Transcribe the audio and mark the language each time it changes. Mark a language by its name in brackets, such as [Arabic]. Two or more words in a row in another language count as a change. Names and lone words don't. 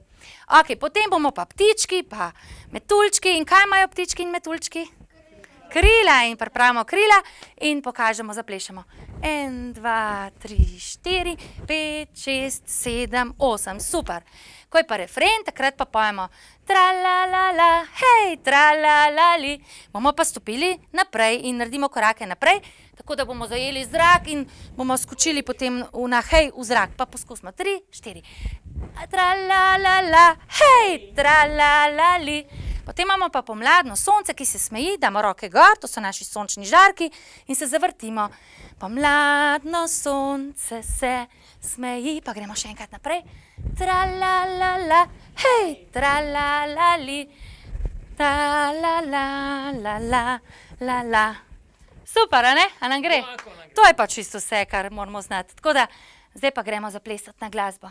[Slovenian] Ok, potem bomo pa ptički, pa metuljčki. In kaj imajo ptički in metuljčki? Krila in pripravimo krila in pokažemo, zaplešemo. 1, 2, 3, 4, 5, 6, 7, 8. Super. Ko je pa refren, takrat pa pojemo tra-la-la-la, hej, tra-la-la-li. Bomo pa stopili naprej in naredimo korake naprej, tako da bomo zajeli zrak in bomo skočili potem na hej v zrak. Pa poskusimo. 3, 4. Tra-la-la-la, hej, tra-la-la-li. Potem imamo pa pomladno sonce, ki se smeji, damo roke gor, to so naši sončni žarki in se zavrtimo. Pomladno sonce se smeji, pa gremo še enkrat naprej. Tra-la-la-la, hej, tra-la-la-li, tra-la-la-la-la-la-la. Super, a ne? A nam gre? To je pa čisto vse, kar moramo znati. Tako da, zdaj pa gremo zaplesati na glasbo.